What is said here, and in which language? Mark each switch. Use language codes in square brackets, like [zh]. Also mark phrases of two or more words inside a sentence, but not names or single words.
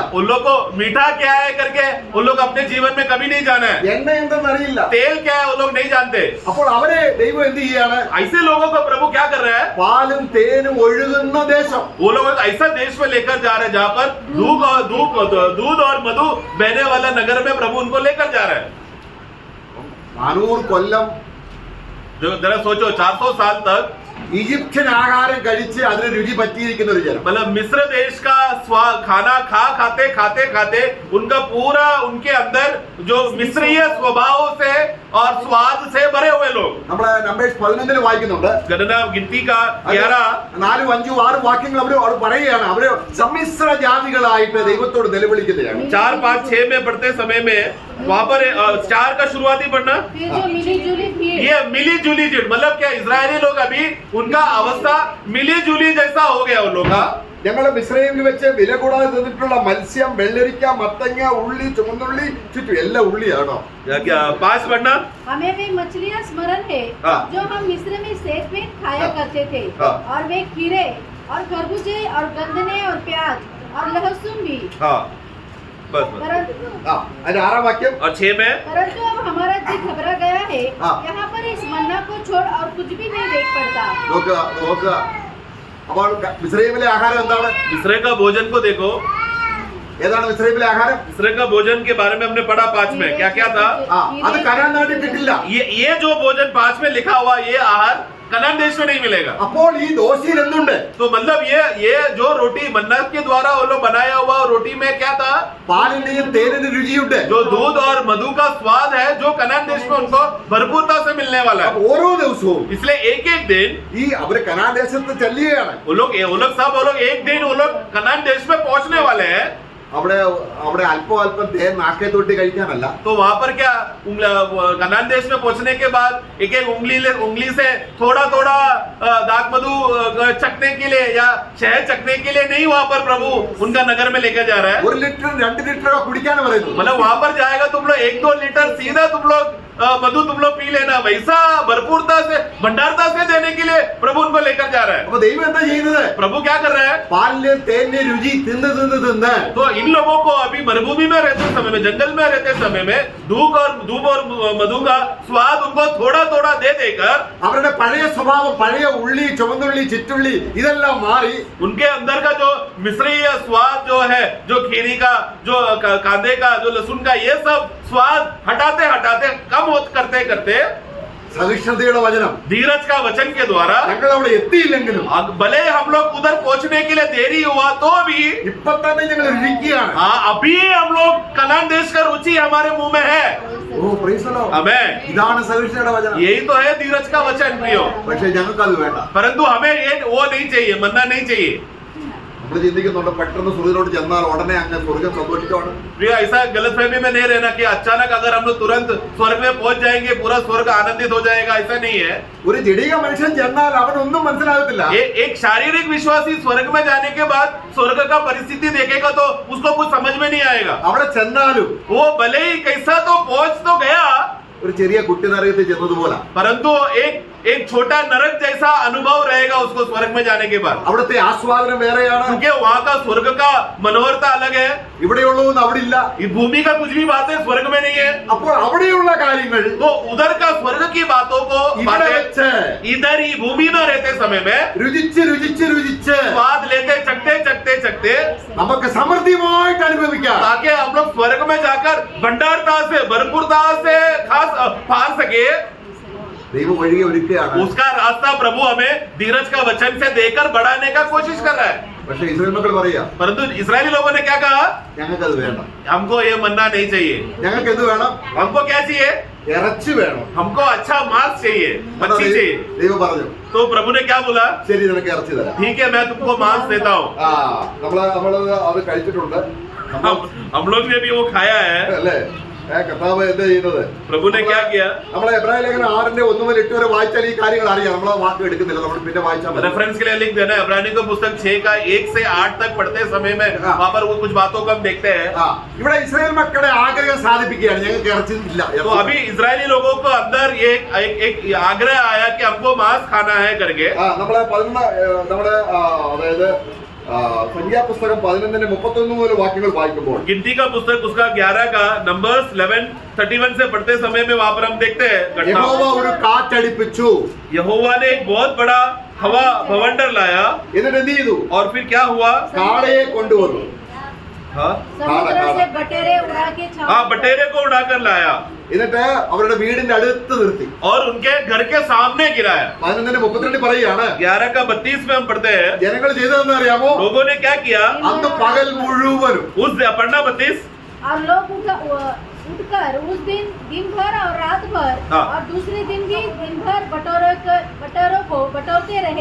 [hi] उन लोग को मीठा क्या है करके उन लोग अपने जीवन में कभी नहीं जाना है। [ml] എണ്ണ എന്തെന്ന് അറിയില്ല. [hi] तेल क्या है वो लोग नहीं जानते। [ml] അപ്പോൾ അവരെ ദൈവം എന്ത് ചെയ്യാണ്? [hi] ऐसे लोगों को प्रभु क्या कर रहा है? [ml] പാലും തേനും ഒഴുകുന്ന ദേശം. [hi] वो लोग ऐसा देश में लेकर जा रहे हैं जहाँ पर दूध और मधु बहने वाला नगर में प्रभु उनको लेकर जा रहा है। [ml] 400 കൊല്ലം [hi] जो जरा सोचो 400 साल तक [ml] ഈജിപ്ഷ്യൻ ആഹാരം കഴിച്ച് അതിന് രുചി പറ്റിയിരിക്കുന്ന ഒരു ജനം. [hi] मतलब मिस्र देश का स्वाद खाना खाते उनका पूरा उनके अंदर जो मिस्रीय स्वभाव से और स्वाद से भरे हुए लोग। [ml] നമ്മള് നമ്പേഴ്സ് 11 വായിക്കുന്നുണ്ട്. [hi] गणना गिनती का 11 [ml] 4, 5, 6 വാക്യങ്ങൾ അവർ പറയുകയാണ്. അവര് സമ്മിശ്ര ജാതികളായിട്ട് ദൈവത്തോട് നിലവിളിക്കുകയാണ്. [hi] 4, 5, 6 में पढ़ते समय में वहाँ पर 4 का शुरुआती पढ़ना फिर जो मिली जुली भीड़, ये मिली जुली जिट मतलब क्या इजरायली लोग अभी उनका अवस्था मिली जुली जैसा हो गया उन लोग का। [ml] ഞങ്ങള് മിസ്രൈമിൽ വെച്ച് വില കൂടാതെ തിന്നിട്ടുള്ള മത്സ്യം, വെള്ളരിക്ക, മത്തങ്ങ, ഉള്ളി, ചുമന്നുള്ളി, ചുറ്റും എല്ലാം ഉള്ളിയാണോ? [hi] क्या 5 पढ़ना हमें वे मछलियाँ स्मरण है हाँ। जो हम मिस्र में सेत में खाया करते थे हाँ। और वे खीरे और खरबूजे और गंदने और प्याज और लहसुन भी। हाँ बस परंतु [ml] അതിന്റെ 6 വാക്യം. [hi] और 6 में परंतु अब हमारा जी घबरा गया है, हाँ। यहाँ पर इस मन्ना को छोड़ और कुछ भी नहीं देख पड़ता। [ml] നോക്കുക. അപ്പോൾ മിസ്രൈമിലെ ആഹാരം എന്താണ്? [hi] मिस्र का भोजन को देखो [ml] ഏതാണ് മിസ്രൈമിലെ ആഹാരം? [hi] इसराइल का भोजन के बारे में हमने पढ़ा 5 में, क्या क्या था? [ml] ആ അത് കനാൻ നാട്ടിൽ കിട്ടില്ല. [hi] ये जो भोजन 5 में लिखा हुआ ये आहार कनान देश में नहीं मिलेगा. [ml] അപ്പോൾ ഈ ദോശയിൽ എന്തുണ്ട്? [hi] तो मतलब ये जो रोटी मन्ना के द्वारा वो लोग बनाया हुआ रोटी में क्या था? [ml] പാലിന്റെയും തേനിന്റെ രുചിയുണ്ട്. [hi] जो दूध और मधु का स्वाद है जो कनान देश में उनको भरपूरता से मिलने वाला है. [ml] അപ്പൊ ഓരോ ദിവസവും [hi] इसलिए एक एक दिन [ml] ഈ അവര് കനാൻ ദേശത്ത് ചെല്ലുകയാണ്. [hi] वो लोग एक दिन वो लोग कनान देश में पहुंचने वाले हैं. [ml] അവിടെ അവിടെ അല്പം അല്പം തേൻ നാക്കെ തൊട്ടി കഴിക്കാനല്ല. [hi] तो वहां पर क्या कनान देश में पहुंचने के बाद एक एक उंगली से थोड़ा थोड़ा दाग मधु चखने के लिए या शहद चखने के लिए नहीं वहां पर प्रभु उनका नगर में लेकर जा रहा है. [ml] 1 ലിറ്റർ 2 ലിറ്റർ കുടിക്കാൻ പറയുന്നു. [hi] मतलब वहां पर जाएगा तुम लोग 1-2 लीटर सीधा तुम लोग मधु तुम लोग पी लेना. वैसा भरपूरता से भंडारता से देने के लिए प्रभु उनको लेकर जा रहा है. [ml] അപ്പൊ ദൈവം എന്താ ചെയ്യുന്നത്? [hi] प्रभु क्या कर रहा है? [ml] പാലിന്റെയും തേനിന്റെയും രുചി തിന്ന് തിന്ന് തിന്ന് [hi] तो इन लोगों को अभी मरुभूमि में रहते समय में, जंगल में रहते समय में धूप और मधु का स्वाद उनको थोड़ा थोड़ा दे देकर [ml] അവരുടെ പഴയ സ്വഭാവം, പഴയ ഉള്ളി, ചുവന്നുള്ളി, ചിറ്റുള്ളി ഇതെല്ലാം മാറി [hi] उनके अंदर का जो मिश्रीय स्वाद जो है, जो खीरी का, जो कांदे का, जो लहसुन का, ये सब स्वाद हटाते हटाते कम करते करते [ml] സഹിഷ്ണുതയുടെ വചനം [hi] धीरज का वचन के द्वारा [ml] ഞങ്ങൾ അവിടെ എത്തിയില്ലെങ്കിലും [hi] भले हम लोग उधर पहुंचने के लिए देरी हुआ तो भी [ml] ഇപ്പൊ തന്നെ ഞങ്ങൾ രുചിക്കുകയാണ്. [hi] अभी हम लोग कनान देश का रुचि हमारे मुंह में है. [en] ഓ praise the Lord. [hi] हमें [ml] ഇതാണ് സഹിഷ്ണുതയുടെ വചനം. [hi] यही तो है धीरज का वचन प्रियो. [ml] പക്ഷെ ഞങ്ങൾക്ക് അത് വേണ്ട. [hi] परंतु हमें ये वो नहीं चाहिए, मन्ना नहीं चाहिए. [ml] നമ്മൾ ചിന്തിക്കുന്നുണ്ട് പെട്ടെന്ന് സ്വർഗ്ഗത്തിലോട്ട് ചെന്നാൽ ഉടനെ അങ്ങ് സ്വർഗ്ഗം സന്തോഷിക്കുകയാണ്. [hi] प्रिय ऐसा गलतफहमी में नहीं रहना कि अचानक अगर हम लोग तुरंत स्वर्ग में पहुंच जाएंगे पूरा स्वर्ग आनंदित हो जाएगा, ऐसा नहीं है. [ml] ഒരു ജഡിക മനുഷ്യൻ ചെന്നാൽ അവനൊന്നും മനസ്സിലാകത്തില്ല. [hi] एक शारीरिक विश्वासी स्वर्ग में जाने के बाद स्वर्ग का परिस्थिति देखेगा तो उसको कुछ समझ में नहीं आएगा. [ml] അവിടെ ചെന്നാലും [hi] वो भले ही कैसा तो पहुंच तो गया, [ml] ഒരു ചെറിയ കുട്ടി നരകത്തിൽ ചെന്നതുപോലെ [hi] परंतु एक छोटा नरक जैसा अनुभव रहेगा उसको स्वर्ग में जाने के बाद. [ml] അവിടുത്തെ ആസ്വാദനം വേറെയാണ്. [hi] क्योंकि वहाँ का स्वर्ग का मनोहरता अलग है. [ml] ഇവിടെയുള്ളതൊന്നും അവിടെ ഇല്ല. [hi] इस भूमि का कुछ भी बातें स्वर्ग में नहीं है. [ml] അപ്പോൾ അവിടെയുള്ള കാര്യങ്ങൾ [hi] तो उधर का स्वर्ग की बातों को [ml] ഇവിടെ വെച്ച് [hi] इधर ही भूमि में रहते समय में [ml] രുചിച്ച് രുചിച്ച് രുചിച്ച് [hi] स्वाद लेते चखते [ml] നമുക്ക് സമൃദ്ധിയുമായിട്ട് അനുഭവിക്കാം. [hi] ताकि हम लोग स्वर्ग में जाकर भंडारता से भरपूरता से खास पा सके. [ml] ദൈവം വഴിയെ ഒരുക്കുകയാണ്. [hi] उसका रास्ता प्रभु हमें धीरज का वचन से देकर बढ़ाने का कोशिश कर रहा है. [ml] പക്ഷെ ഇസ്രായേൽ മക്കൾ പറയാ [hi] परंतु इस्राएली लोगों ने क्या कहा? [ml] ഞങ്ങൾക്ക് അത് വേണ്ട. [hi] हमको ये मन्ना नहीं चाहिए. [ml] ഞങ്ങൾക്ക് എന്ത് വേണം? [hi] हमको क्या चाहिए? [ml] ഇറച്ചി വേണം. [hi] हमको अच्छा मांस चाहिए, [ml] അതാ [hi] मच्छी चाहिए. [ml] ദൈവം പറഞ്ഞു [hi] तो प्रभु ने क्या बोला? [ml] ശരി നിനക്ക് ഇറച്ചി തരാം. [hi] ठीक है मैं तुमको मांस देता हूँ. [ml] ആ നമ്മള് അത് കഴിച്ചിട്ടുണ്ട്. [hi] हम लोग ने भी वो खाया है. [ml] അല്ലേ? കർത്താവ് എന്താ ചെയ്യുന്നത്? [hi] प्रभु ने क्या किया? [ml] നമ്മളെ എബ്രായ ലേഖനം 6:1 മുതൽ 8 വരെ വായിച്ചാൽ ഈ കാര്യങ്ങൾ അറിയാം. നമ്മൾ ആ വാക്ക് എടുക്കുന്നില്ല, നമ്മൾ പിന്നെ വായിച്ചാൽ മതി. [hi] रेफरेंस के लिए लिंक देना है. इब्रानियों की पुस्तक 6 का 1 से 8 तक पढ़ते समय में वहाँ पर वो कुछ बातों को हम देखते हैं. [ml] ആ ഇവിടെ ഇസ്രായേൽ മക്കളുടെ ആഗ്രഹം സാധിപ്പിക്കുകയാണ്. ഞങ്ങൾക്ക് ഇറച്ചി ഇല്ല. [hi] तो अभी इजरायली लोगों को अंदर एक आग्रह आया कि हमको मांस खाना है करके. [ml] നമ്മളെ 11 നമ്മുടെ അതായത് സംഖ്യാപുസ്തകം 11:31 മുതൽ വാക്യങ്ങൾ വായിക്കുമ്പോൾ [hi] गिनती का पुस्तक उसका 11 का नंबर्स 11:31 से पढ़ते समय में वहाँ पर हम देखते हैं [ml] യഹോവ [hi] घटना. [ml] ഒരു കാറ്റടിപ്പിച്ചു. [hi] यहोवा ने एक बहुत बड़ा हवा भवंडर लाया. [ml] എന്നിട്ട് എന്ത് ചെയ്തു? [hi] और फिर क्या हुआ? [ml] കാളയെ കൊണ്ടുവന്നു. [hi] हाँ समुद्र से बटेरे उड़ा के हाँ बटेरे को उड़ाकर लाया [ml] എന്നിട്ട് അവരുടെ വീടിന്റെ അടുത്ത് നിർത്തി. [hi] और उनके घर के सामने गिराया. [ml] 11:32 പറയുകയാണ് [hi] 11 का 32 में हम पढ़ते हैं [ml] ജനങ്ങൾ ചെയ്തതെന്ന് അറിയാമോ? [hi] लोगों ने क्या किया. [ml] അന്ന് പകൽ മുഴുവനും [hi] उस पढ़ना 32 और लोग उठकर उस दिन भर और रात भर हाँ। और दूसरे दिन भी दिन भर बटोरों को बटोरते रहे.